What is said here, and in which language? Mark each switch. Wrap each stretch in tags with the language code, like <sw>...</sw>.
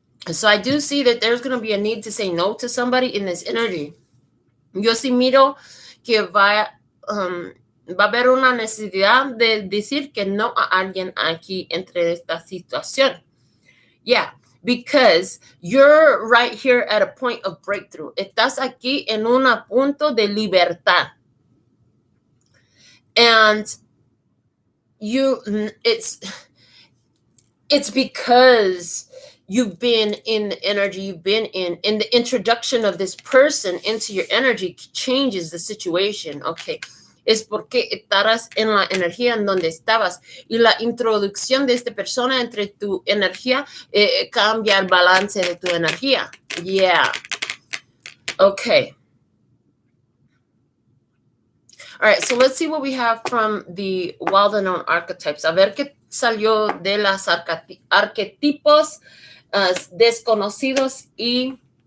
<en>So I do see that there's going to be a need to say no to somebody in this energy.</en> <es>Yo sí miro que va a haber una necesidad de decir que no a alguien aquí entre esta situación.</es> <en>Yeah, because you're right here at a point of breakthrough.</en> <es>Estás aquí en un punto de libertad.</es> <en>And it's because you've been in the energy you've been in, and the introduction of this person into your energy changes the situation. Okay,</en> <es>es porque estarás en la energía en donde estabas. Y la introducción de esta persona entre tu energía cambia el balance de tu energía.</es> <en>Yeah. Okay. All right, so let's see what we have from the well-known archetypes.</en> <es>A ver qué salió de las arquetipos desconocidos y...</es>